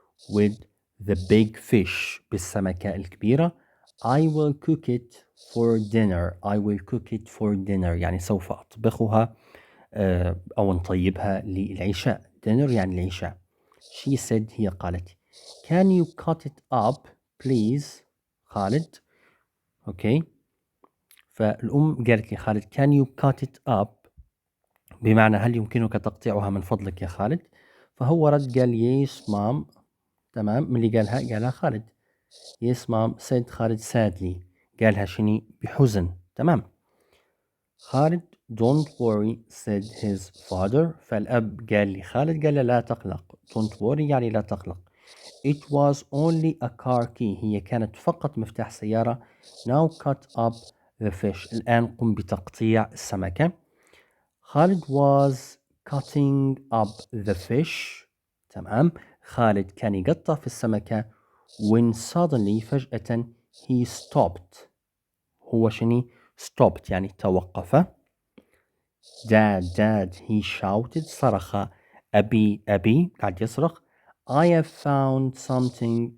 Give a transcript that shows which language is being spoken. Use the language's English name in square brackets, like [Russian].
[English] with the big fish [Arabic] بالسمكة الكبيرة. [English] I will cook it for dinner [Arabic] يعني سوف أطبخها أو نطيبها للعشاء. dinner يعني العشاء. [English] she said هي قالت can you cut it up please Khalid. Okay. [Arabic] فالأم قالت لي خالد [English] can you cut it up [Arabic] بمعنى هل يمكنك تقطيعها من فضلك يا خالد. فهو رد قال [English] yes mom. [Arabic] تمام. من اللي قالها خالد. [English] yes mom said Khalid sadly. [Arabic] قالها شني بحزن. تمام. [English] Khalid don't worry said his father. [Arabic] فالأب قال لي خالد قال له لا تقلق. [English] don't worry [Arabic] يعني لا تقلق. [English] it was only a car key. [Arabic] هي كانت فقط مفتاح سيارة. [English] now cut up the fish. [Arabic] الآن قم بتقطيع السمكة. [English] Khalid was cutting up the fish. [Arabic] تمام. خالد كان يقطع في السمكة. [English] when suddenly فجأة he stopped. [Arabic] هو شني stopped يعني توقف. [English] dad he shouted. [Arabic] صرخ أبي قاعد يصرخ [English] I have found something.